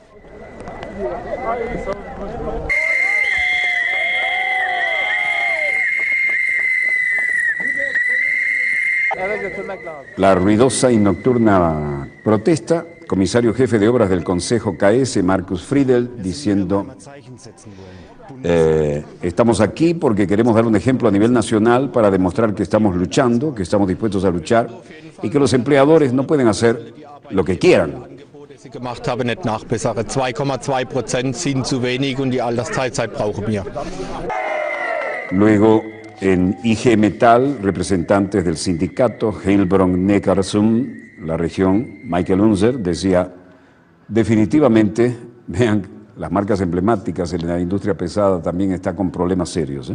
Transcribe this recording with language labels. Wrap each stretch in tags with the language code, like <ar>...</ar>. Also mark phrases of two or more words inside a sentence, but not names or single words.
<es>La ruidosa y nocturna protesta, comisario jefe de obras del Consejo KS, Markus Friedel, diciendo: estamos aquí porque queremos dar un ejemplo a nivel nacional para demostrar que estamos luchando, que estamos dispuestos a luchar y que los empleadores no pueden hacer lo que quieran.</es> <de>Gemacht habe, nicht nachbessere. 2,2% sind zu wenig und die Altersteilzeit brauchen wir.</de> <es>Luego, en IG Metall, representantes del sindicato Heilbronn-Neckarsulm, la región, Michael Unser, decía: definitivamente, vean, las marcas emblemáticas en la industria pesada también están con problemas serios.</es>